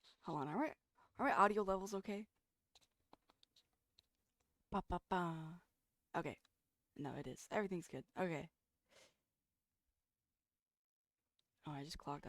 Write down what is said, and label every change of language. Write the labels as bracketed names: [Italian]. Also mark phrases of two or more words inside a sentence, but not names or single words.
[English] Hold on, are my audio levels okay? Ba ba ba. Okay. No, it is. Everything's good. Okay. Oh, I just clocked.